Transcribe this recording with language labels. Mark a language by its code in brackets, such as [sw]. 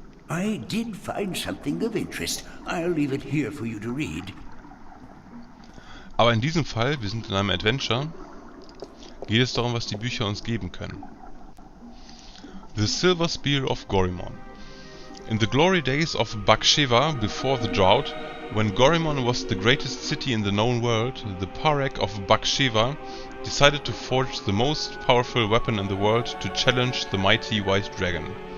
[en] I did find something of interest. I'll leave it here for you to read. [de] Aber in diesem Fall, wir sind in einem Adventure, geht es darum, was die Bücher uns geben können. [en] The Silver Spear of Gorimon. In the glory days of Baksheva, before the drought, when Gorimon was the greatest city in the known world, the Parek of Baksheva decided to forge the most powerful weapon in the world to challenge the mighty white dragon.